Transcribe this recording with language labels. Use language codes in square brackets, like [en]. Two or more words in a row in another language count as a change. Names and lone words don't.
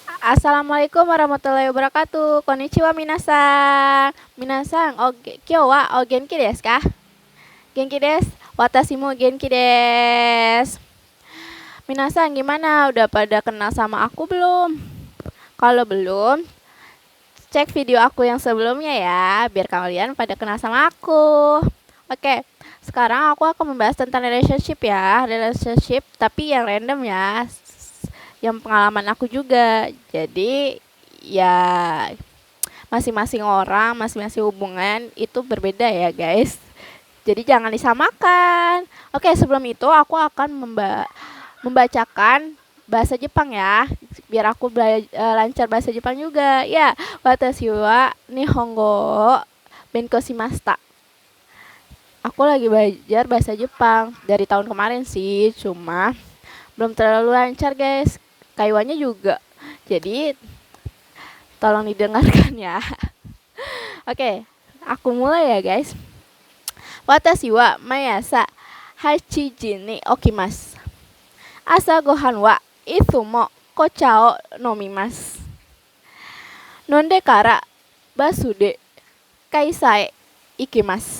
[ar] السلام عليكم ورحمة الله وبركاته. [ja] こんにちは皆さん。皆さん、今日はお元気ですか? 元気です. 私も元気です. [id] Minasan, gimana? Udah pada kenal sama aku belum? Kalau belum, cek video aku yang sebelumnya ya, biar kalian pada kenal sama aku. Oke, sekarang aku akan membahas tentang relationship ya. Relationship, tapi yang random ya. Yang pengalaman aku juga. Jadi ya masing-masing orang, masing-masing hubungan itu berbeda ya guys. Jadi jangan disamakan. Oke, sebelum itu aku akan membacakan bahasa Jepang ya, biar aku lancar bahasa Jepang juga. Ya, [ja] 私は日本語勉強しました. [id] Aku lagi belajar bahasa Jepang dari tahun kemarin sih, cuma belum terlalu lancar guys. Kaiwannya juga. Jadi tolong didengarkan ya. Oke, aku mulai ya guys. [ja] 私は mayasa 8時に起きます。朝ごはんはいつも紅茶を飲みます。飲んでからバスで会社へ行きます。